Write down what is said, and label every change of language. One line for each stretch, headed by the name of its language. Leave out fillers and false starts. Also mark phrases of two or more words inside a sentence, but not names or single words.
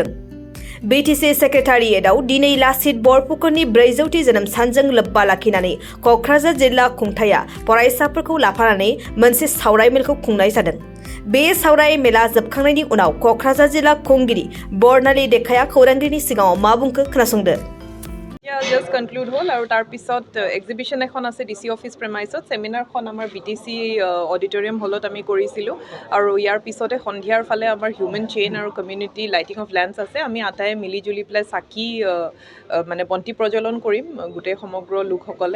Bodo: बिटिसि सेक्रेटारियेटआव दिनै लासित बरफुकननि 400थि जोनोम सानजों लोब्बा लाखिनानै क'क्राझार जिल्ला खुंथाया फरायसाफोरखौ लाफानानै मोनसे सावरायमेलखौ खुंनाय जादों। बे सावरायमेला जोबखांनायनि उनाव क'क्राझार जिल्ला खुंगिरि बर्नाली डेकाया खौरांगिरिनि सिगाङाव मा बुंखो खोनासंदो।
English: Just conclude whole
Assamese: আৰু তাৰ পিছত এক্সিবিশন এখন আছে
English: DC office premises
Assamese: সেমিনাৰখন আমাৰ বিটিসি অডিটৰিয়াম হলত আমি কৰিছিলোঁ আৰু ইয়াৰ পিছতে সন্ধিয়াৰ ফালে আমাৰ
English: human chain
Assamese: আৰু
English: community lighting of lamps
Assamese: আছে। আমি আটাই মিলি জুলি পেলাই চাকি মানে বন্তি প্ৰজ্বলন কৰিম গোটেই সমগ্ৰ লোকসকলে।